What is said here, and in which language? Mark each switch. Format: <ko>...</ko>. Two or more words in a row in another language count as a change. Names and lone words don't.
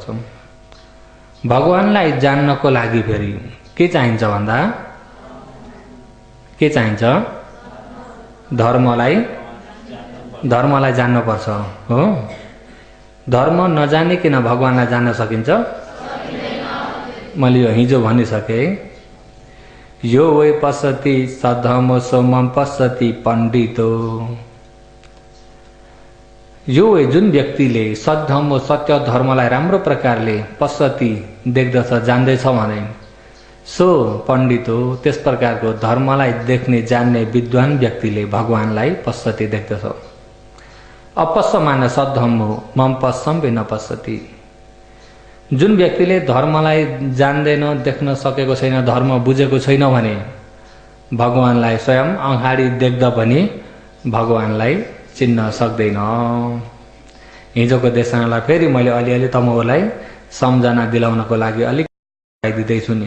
<ne>भगवानलाई जान्नको लागि फेरि के चाहिन्छ भन्दा के चाहिन्छ? धर्मलाई जान्नुपर्छ हो। धर्म नजानिकन भगवानलाई जान्न सकिन्छ? मैले यो हिजो भनिसके।</ne> <sa>यो वै पश्यति सद्धर्म सोमम पश्यति पण्डितो।</sa> <ne>यो जुन व्यक्तिले सद्धर्म सत्य धर्मलाई राम्रो प्रकारले पश्यति देख्दछ, जान्दैछ भने सो पण्डित हो। त्यस प्रकारको धर्मलाई देख्ने जान्ने विद्वान व्यक्तिले भगवानलाई पश्यति देख्दछ।</ne> <sa>अपश्यमान सद्धर्म हो मम पश्यम बिन पश्यति।</sa> <ne>जुन व्यक्तिले धर्मलाई जान्दैन, देख्न सकेको छैन, धर्म बुझेको छैन भने भगवानलाई स्वयं अगाडि देख्दा पनि भगवानलाई चिन्न सक्दैन। हिजोको देशनालाई फेरि मैले अलिअलि तमहरूलाई सम्झना दिलाउनको लागि अलिक दिँदैछु नि।</ne>